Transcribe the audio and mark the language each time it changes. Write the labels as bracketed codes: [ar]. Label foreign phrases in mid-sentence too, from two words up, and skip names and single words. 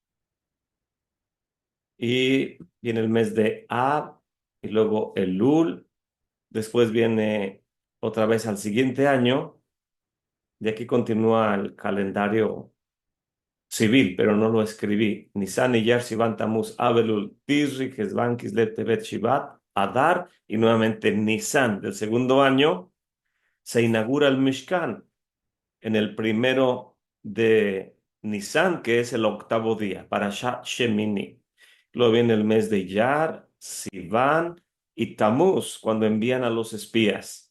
[es] Y viene el mes de Ab y luego Elul. Después viene otra vez al siguiente año. De aquí continúa el calendario civil, pero no lo escribí. Nisan, Iyar, Sivan, Tamuz, Ab, Elul, Tishri, Kesvan, Kislev, Tevet, Shivat, Adar y nuevamente Nisan del segundo año se inaugura el Mishkan en el primero de Nisan, que es el octavo día, para Shemini. Luego viene el mes de Iyar, Sivan y Tamuz, cuando envían a los espías.